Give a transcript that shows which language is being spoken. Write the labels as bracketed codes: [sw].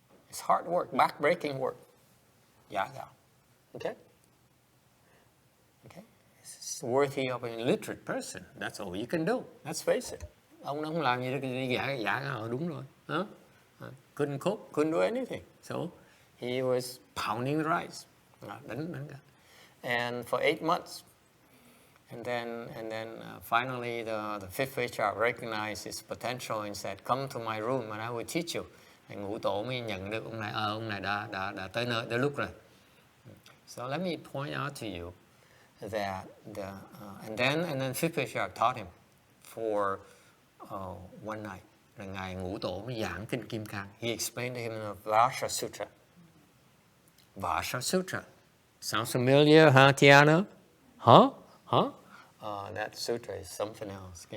[en] It's hard work, back-breaking work. [vi] Giã gạo. [en] Okay. Okay. It's worthy of an illiterate person. That's all you can do. Let's face it. [vi] Ông nó không làm gì được, giã gạo đúng rồi. [en] Couldn't cook, couldn't do anything. So he was pounding the rice. Đánh. And for 8 months. And then finally the 5th patriarch recognized his potential and said, come to my room and I will teach you. [vi] Ngũ Tổ mới nhận được ông này đã tới lúc rồi. [en] So let me point out to you that and then 5th patriarch taught him for one night. [vi] Rồi ngài Ngũ Tổ mới giảng kinh Kim Cang. [en] He explained to him the Vasha Sutra. Vasha Sutra. Sounds familiar, huh, Tiana? Huh? That sutra is something else.